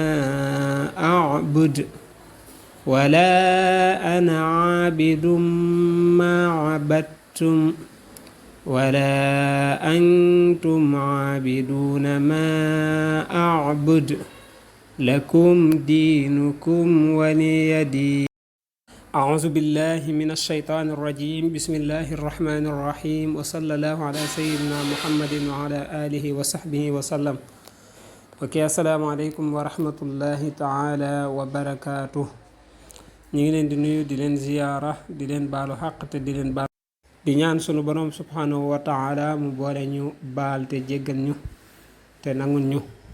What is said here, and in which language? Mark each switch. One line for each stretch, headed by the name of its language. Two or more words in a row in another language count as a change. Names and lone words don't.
Arabic: أعبد ولا أنا عابد ما عبدتم ولا أنتم عابدون ما أعبد لكم دينكم ولي دين أعوذ بالله من الشيطان الرجيم بسم الله الرحمن الرحيم وصلى الله على سيدنا محمد وعلى آله وصحبه وسلم ok السلام عليكم ورحمة الله تعالى وبركاته.
Wolof: ñu ngi leen di nuyu di leen ziyaara di leen baalu xaq te di leen baal di ñaan sunu borom
Arabic: سبحانه وتعالى
Wolof: mu boole ñu baal te jéggal ñu te nangul ñu.